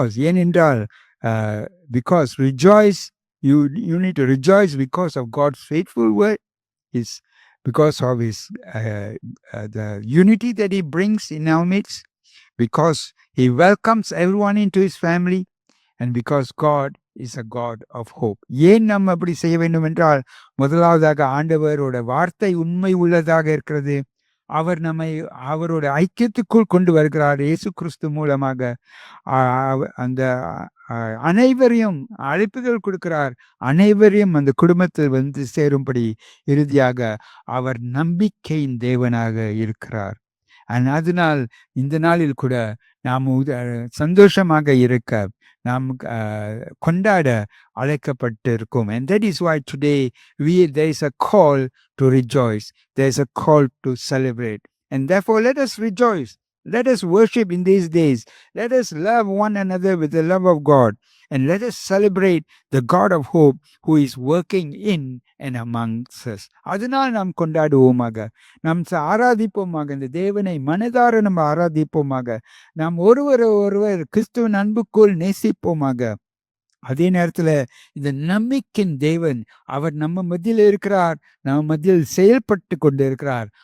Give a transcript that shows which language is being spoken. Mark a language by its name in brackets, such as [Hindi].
[Tamil] ஏனென்றால் [English] because rejoice, you need to rejoice because of God's faithful word, because of his the unity that he brings in our midst, because he welcomes everyone into his family, and because God is a God of hope. [Tamil] ஏன் நம்ம அப்படி செய்ய வேண்டும் என்றால், முதலாவதாக ஆண்டவரோட வார்த்தை உண்மை உள்ளதாக இருக்கிறது. அவர் நம்மை அவரோட ஐக்கியத்துக்குள் கொண்டு வருகிறார். இயேசு கிறிஸ்து மூலமாக அந்த அனைவரையும் அழைப்புகள் கொடுக்கிறார். அனைவரையும் அந்த குடும்பத்தில் வந்து சேரும்படி இறுதியாக அவர் நம்பிக்கையின் தேவனாக இருக்கிறார். அதனால் இந்த நாளில் கூட நாம் சந்தோஷமாக இருக்க, நாம் கொண்டாட அழைக்கப்பட்டு இருக்கோம். [English] And that is why today there is a call to rejoice. There is a call to celebrate. And therefore let us rejoice. Let us worship in these days. Let us love one another with the love of God. And let us celebrate the God of hope who is working in and amongst us. [Tamil] அதனால் நாம் கொண்டாடுவோமாக, நாம் ஆராதிப்போமாக, இந்த தேவனை மனதார நம்ம ஆராதிப்போமாக, நாம் ஒருவர் கிறிஸ்துவின் அன்புக்குள் நேசிப்போமாக. அதே நேரத்தில் இந்த நம்பிக்கையின் தேவன், அவர் நம்ம மத்தியில் இருக்கிறார், நம்ம மத்தியில் செயல்பட்டு கொண்டு இருக்கிறார்.